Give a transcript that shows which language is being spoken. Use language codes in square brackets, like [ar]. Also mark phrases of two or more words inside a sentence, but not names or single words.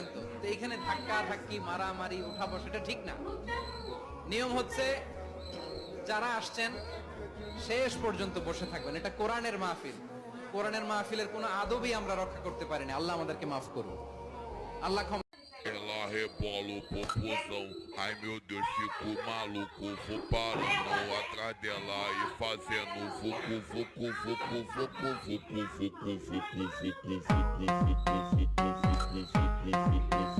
[bn] তো তো এইখানে ধাক্কা ধাক্কি মারামারি উঠা বসা এটা ঠিক না। নিয়ম হচ্ছে যারা আসছেন শেষ পর্যন্ত বসে থাকবেন। এটা কোরআনের মাহফিল, কোরআনের মাহফিলের কোনো আদবই আমরা রক্ষা করতে পারিনি। আল্লাহ আমাদেরকে মাফ করুন। আল্লাহ ক্ষমা। [pt] Ela rebola o popozão. Ai meu Deus, fico maluco. Vou parando atrás dela e fazendo vucu, vucu, vucu, vucu, vucu, vucu, vucu, vucu, vucu, vucu, vucu, vucu, vucu, vucu.